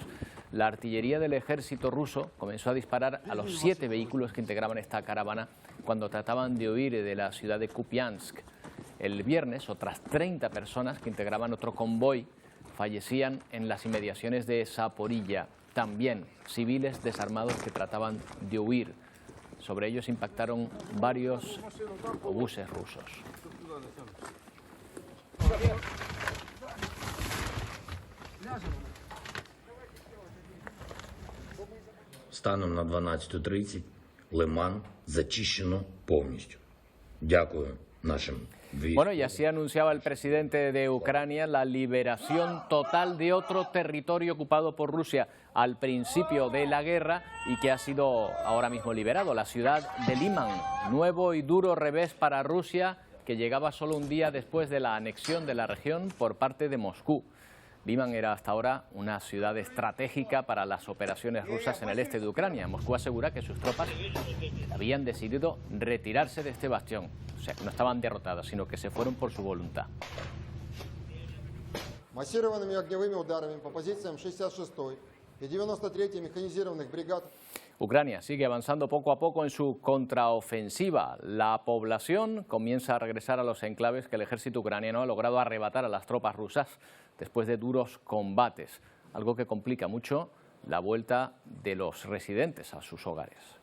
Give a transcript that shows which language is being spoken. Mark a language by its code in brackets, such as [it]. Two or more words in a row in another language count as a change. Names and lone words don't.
[es] La artillería del ejército ruso comenzó a disparar a los 7 vehículos que integraban esta caravana cuando trataban de huir de la ciudad de Kupiansk. El viernes, otras 30 personas que integraban otro convoy fallecían en las inmediaciones de Zaporilla, también civiles desarmados que trataban de huir. Sobre ellos impactaron varios obuses rusos. [uk] Станом на 12:30 Лиман зачищено повністю. Дякую нашим. [es] Bueno, y así anunciaba el presidente de Ucrania la liberación total de otro territorio ocupado por Rusia al principio de la guerra y que ha sido ahora mismo liberado, la ciudad de Liman. Nuevo y duro revés para Rusia, que llegaba solo un día después de la anexión de la región por parte de Moscú. Liman era hasta ahora una ciudad estratégica para las operaciones rusas en el este de Ucrania. Moscú asegura que sus tropas habían decidido retirarse de este bastión. O sea, que no estaban derrotadas, sino que se fueron por su voluntad. [ru] Массированными огневыми ударами по позициям 66-й и 93-й механизированных бригад. [es] Ucrania sigue avanzando poco a poco en su contraofensiva. La población comienza a regresar a los enclaves que el ejército ucraniano ha logrado arrebatar a las tropas rusas después de duros combates, algo que complica mucho la vuelta de los residentes a sus hogares.